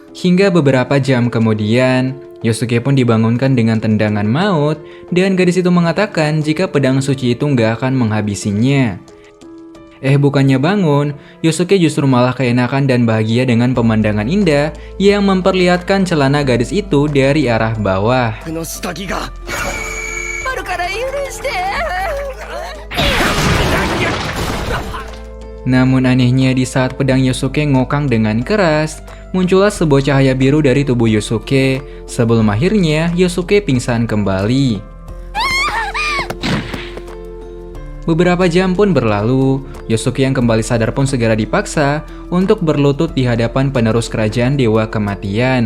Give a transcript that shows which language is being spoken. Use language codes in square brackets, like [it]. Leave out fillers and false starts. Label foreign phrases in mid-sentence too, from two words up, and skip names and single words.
[id] Hingga beberapa jam kemudian, Yosuke pun dibangunkan dengan tendangan maut dan gadis itu mengatakan jika pedang suci itu nggak akan menghabisinya. Bukannya bangun, Yosuke justru malah keenakan dan bahagia dengan pemandangan indah yang memperlihatkan celana gadis itu dari arah bawah. [ja] 僕の下着が。あるから許して [id] Namun anehnya di saat pedang Yosuke ngokang dengan keras, muncullah sebuah cahaya biru dari tubuh Yosuke sebelum akhirnya Yosuke pingsan kembali. Beberapa jam pun berlalu, Yosuke yang kembali sadar pun segera dipaksa untuk berlutut di hadapan penerus kerajaan Dewa Kematian.